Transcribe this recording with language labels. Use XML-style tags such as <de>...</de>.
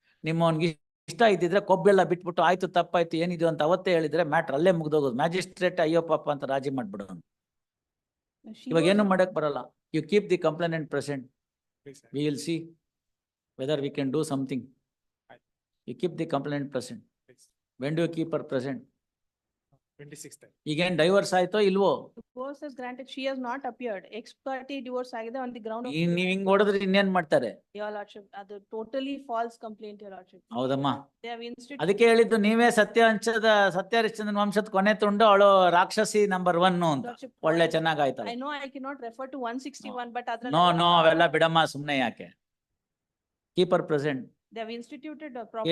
<kn>ನಿಮ್ಮವನ್ಗೆ ಇಷ್ಟ ಇದ್ದಿದ್ರೆ ಕೊಬ್ಬೆಲ್ಲ ಬಿಟ್ಬಿಟ್ಟು ಆಯ್ತು ತಪ್ಪಾಯ್ತು ಏನಿದು ಅಂತ ಅವತ್ತೇ ಹೇಳಿದ್ರೆ ಮ್ಯಾಟ್ರ್ ಅಲ್ಲೇ ಮುಗ್ದೋಗೋದು. ಮ್ಯಾಜಿಸ್ಟ್ರೇಟ್ ಅಯ್ಯೋ ಪಾಪ ಅಂತ ರಾಜಿ ಮಾಡ್ಬಿಡೋನು. ಇವಾಗ ಏನು ಮಾಡಕ್ ಬರಲ್ಲ.</kn> <en>You keep the complainant present, Please, sir. we will see whether we can do something. You keep the complainant present. Please. When do you keep her present? 26th.</en> <kn>ಈಗೇನ್ ಡೈವರ್ಸ್ ಆಯ್ತೋ ಇಲ್ವೋ?</kn> <en>Divorce is granted, she has not appeared. Ex parte divorce</en> <kn>ಆಗಿದೆ</kn> <en>on the ground of.</en> <kn>ನೀವ್ ಹಿಂಗ್ ಹೊಡೆದ್ರೆ ಇನ್ನೇನ್ ಮಾಡ್ತಾರೆ?</kn> <en>Your lordship, ಅದು totally false complaint, your lordship.</en> <kn>ಹೌದಮ್ಮ,</kn> <en>They have instituted.</en> <kn>ಅದಕ್ಕೆ ಹೇಳಿದ್ದು ನೀವೇ ಸತ್ಯಹರಿಶ್ಚಂದ್ರನ್ ವಂಶದ ಕೊನೆ ತುಂಡು, ಅವಳು ರಾಕ್ಷಸಿ ನಂಬರ್ 1 ಅಂತ.</kn> <en>Lordship,</en> <kn>ಒಳ್ಳೆ ಚೆನ್ನಾಗಾಯ್ತಲ್ಲ.</kn> <en>I know I cannot refer to 161, but other.</en> <kn>No ಅವೆಲ್ಲ ಬಿಡಮ್ಮ, ಸುಮ್ನೆ ಯಾಕೆ.</kn> <en>Keep her present, They have instituted a property.</en>